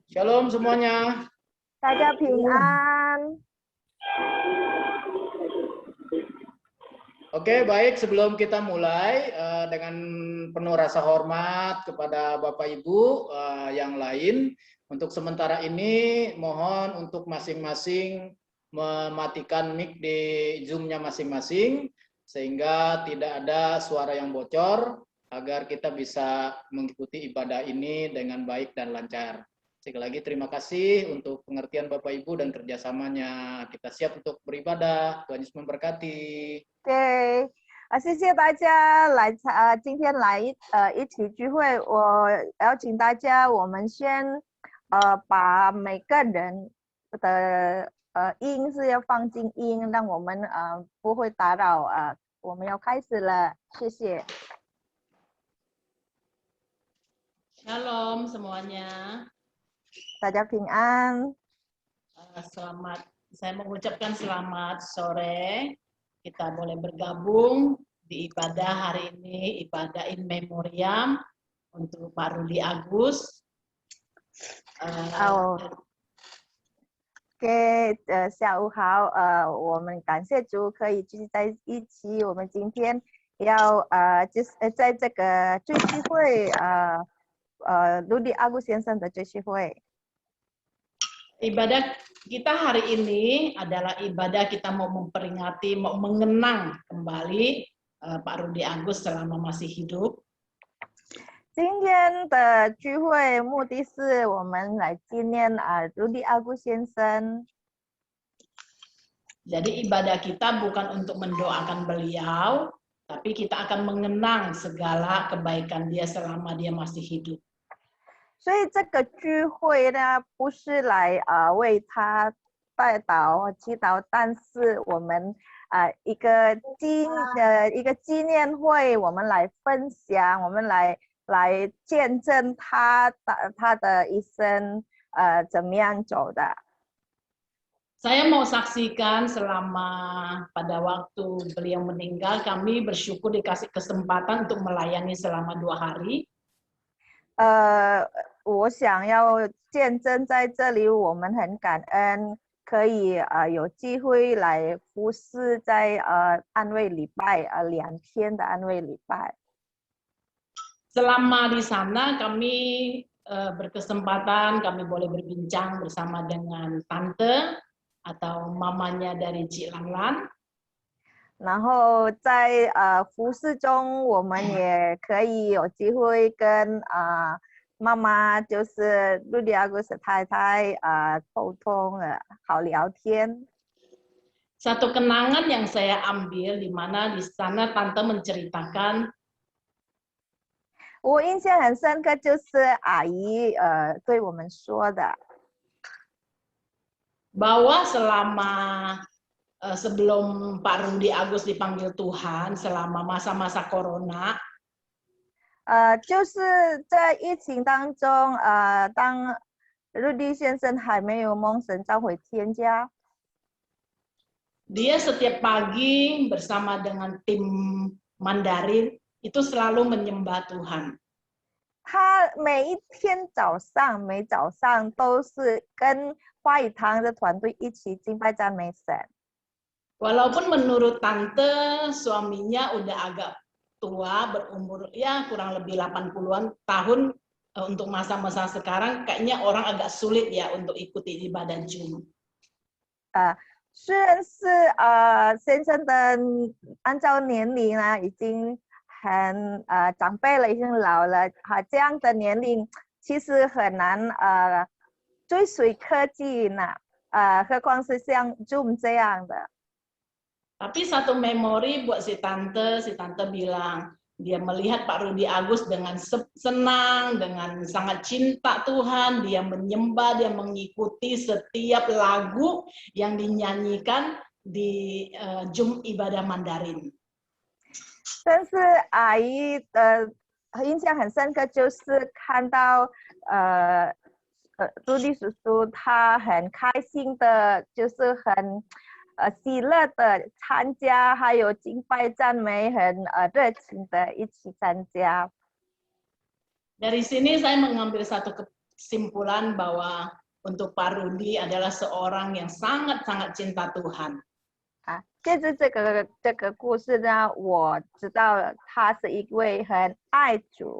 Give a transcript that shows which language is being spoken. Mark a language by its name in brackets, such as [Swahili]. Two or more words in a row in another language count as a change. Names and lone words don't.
[Indonesian] Shalom semuanya. [Chinese] 大家平安。 [Indonesian] Oke, baik. Sebelum kita mulai dengan penuh rasa hormat kepada Bapak Ibu yang lain, untuk sementara ini mohon untuk masing-masing mematikan mic di Zoom-nya masing-masing sehingga tidak ada suara yang bocor agar kita bisa mengikuti ibadah ini dengan baik dan lancar. Sekali lagi terima kasih untuk pengertian Bapak Ibu dan kerjasamanya. Kita siap untuk beribadah. Tuhan Yesus memberkati. [Chinese] 对，谢谢大家来今天来一起聚会。我邀请大家，我们先把每个人的音是要放静音，让我们不会打扰我们要开始了，谢谢。 [Indonesian] Shalom semuanya. [Chinese] 大家平安。 [Indonesian] Selamat, saya mengucapkan selamat sore. Kita boleh bergabung di ibadah hari ini, ibadah [English] in memoriam [Indonesian] untuk Pak Rudi Agus. [Chinese] 下午好，我们感谢主可以聚集在一起。我们今天要在这个追思会Rudi Agus 先生的追思会。 [Indonesian] Ibadah kita hari ini adalah ibadah kita mau memperingati, mau mengenang kembali Pak Rudi Agus selama masih hidup. [Chinese] 今天的聚会目的是我们来纪念Rudi Agus 先生。 [Indonesian] Jadi ibadah kita bukan untuk mendoakan beliau, tapi kita akan mengenang segala kebaikan dia selama dia masih hidup. [Chinese] 所以这个聚会呢，不是来为他代祷祈祷，但是我们一个纪念会，我们来分享，我们来见证他的一生怎么样走的。 [Indonesian] Saya mau saksikan selama pada waktu beliau meninggal, kami bersyukur dikasih kesempatan untuk melayani selama 2 hari. [Chinese] 我想要见证在这里，我们很感恩可以有机会来服侍在安慰礼拜2天的安慰礼拜。 [Indonesian] Selama di sana kami berkesempatan, kami boleh berbincang bersama dengan tante atau mamanya dari Cik Lanlan. [Chinese] 然后在服侍中，我们也可以有机会跟妈妈，就是 Rudi Agus 太太沟通好聊天。 [Indonesian] Satu kenangan yang saya ambil di mana di sana tante menceritakan [Chinese] 我印象很深刻，就是阿姨对我们说的， [Indonesian] bahwa selama sebelum Pak Rudi Agus dipanggil Tuhan selama masa-masa corona, [Chinese] 就是在疫情当中，当Rudi 先生还没有蒙神召回天家， [Indonesian] dia setiap pagi bersama dengan tim Mandarin itu selalu menyembah Tuhan. [Chinese] 他每天早上都是跟话语堂的团队一起敬拜赞美神。 [Indonesian] Walaupun menurut tante suaminya udah agak tua, berumur ya kurang lebih 80-an tahun, untuk masa-masa sekarang kayaknya orang agak sulit ya untuk ikuti ibadah Zoom. [Chinese] 虽然是先生的按照年龄呢已经很长辈了，已经老了，这样的年龄其实很难追随科技呢，何况是像 Zoom 这样的。 [Indonesian] Tapi satu memori buat si tante bilang dia melihat Pak Rudi Agus dengan senang, dengan sangat cinta Tuhan, dia menyembah, dia mengikuti setiap lagu yang dinyanyikan di Zoom ibadah Mandarin. [Chinese] 但是阿姨的印象很深刻，就是看到Rudi叔叔他很开心的，就是很喜乐的参加，还有敬拜赞美，很热情的一起参加。 [Indonesian] Dari sini saya mengambil kesimpulan bahwa untuk Pak Rudi adalah seorang yang sangat-sangat cinta Tuhan. [Chinese] 借着这个故事呢，我知道了他是一位很爱主。